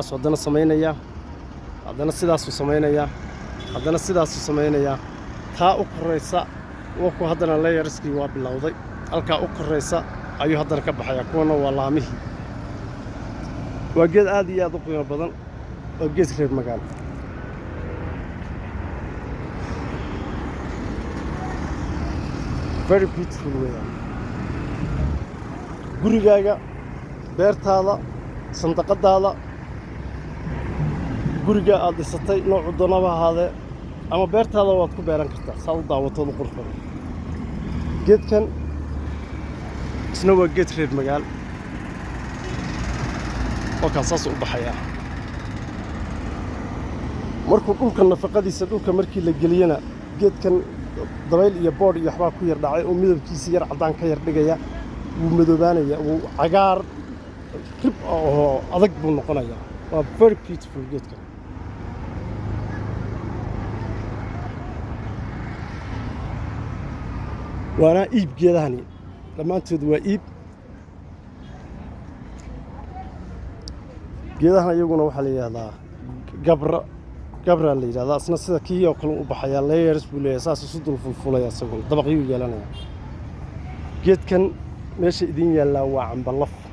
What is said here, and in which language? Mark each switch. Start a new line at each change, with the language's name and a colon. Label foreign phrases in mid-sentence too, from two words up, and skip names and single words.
Somali: wadana sameynaya haddana sidaas u sameynaya taa u koreysa wuxuu haddana layerskii waa bilowday halka u koreysa ayuu haddana ka baxaya kuwana waa laamihi waa geed aad iyo aad u qiimo badan oo geed reer magaal
English: very beautiful way
Somali: gurigaaga beertaada sandaqadaada guriga aad dhisatay nooc doonaba ahaadee ama beertaada waad ku beeran kartaa saa u daawatooda qurux badan geedkan isna waa geed reer magaal oo kaas u baxaya markuu dhulka nafaqadiisa dhulka markii la geliyana geedkan dabayl iyo bood iyo waxba ku yar dhacay oo midabkiisa yar cadaan ka yar dhigaya wuu madoobaanaya wuu cagaar rib oo adag buu noqonaya waa
English: very beautiful
Somali: geedkan waana iib geedahani dhammaantood waa iib geedahan iyaguna waxa la yiraahdaa gabra gabra la yiraahdaa asna sida kii oo kale u baxaya layers buu leeyahay saas isu dul fulfulaya asagoo dabaqyo yeelanaya geedkan meesha idin yaala waa cambalaf